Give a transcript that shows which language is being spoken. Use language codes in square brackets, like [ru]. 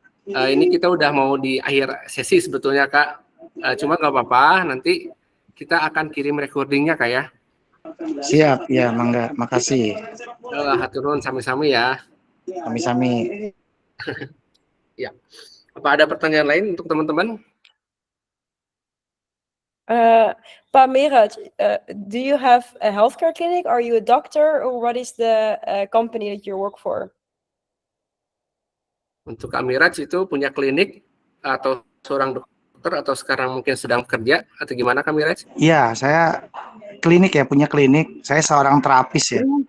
[id] Ini kita udah mau di akhir sesi sebetulnya Kak. Cuma nggak apa-apa, nanti kita akan kirim recordingnya Kak ya. Siap, ya, mangga. Makasih. [su] Hatur nuhun sami-sami ya. Sami-sami. [id] Ya. Apa ada pertanyaan lain untuk teman-teman? [en] Pak Miraj, do you have a healthcare clinic? Are you a doctor, or what is the company that you work for? [id] Untuk Kak Miraj itu punya klinik atau seorang dokter atau sekarang mungkin sedang kerja atau gimana Kak Miraj? Iya, saya klinik ya, punya klinik. Saya seorang terapis ya.